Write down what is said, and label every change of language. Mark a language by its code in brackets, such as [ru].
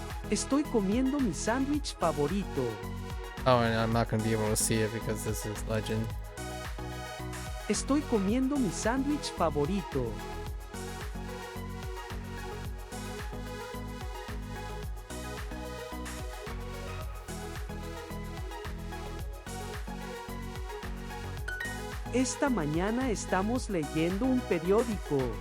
[es] Estoy comiendo mi sándwich favorito. [en] Oh, and I'm not gonna be able to see it because this is legend. [es] Estoy comiendo mi sándwich favorito. Esta mañana estamos leyendo un periódico.